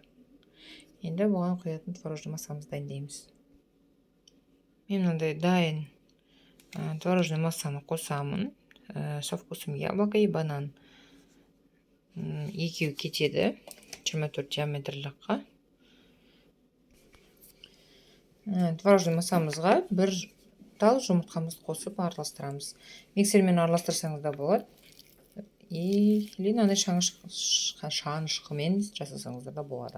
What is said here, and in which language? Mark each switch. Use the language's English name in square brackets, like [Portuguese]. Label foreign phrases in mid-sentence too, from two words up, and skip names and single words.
[Kazakh] Енді бұған құятын [Russian] творожный массамызды [Kazakh] дайындаймыз. Мен мынандай дайын [Russian] творожный массаны [Kazakh] қосамын. [Russian] Со вкусом яблоко и банан. [Kazakh] Екеу кетеді 24 диаметрлікқа. [Russian] Творожный массамызға [Kazakh] бір тал жұмыртқамызды қосып араластырамыз. Миксермен араластырсаңыз да болады. Или мынандай шанышқымен жасасаңыздар да болады.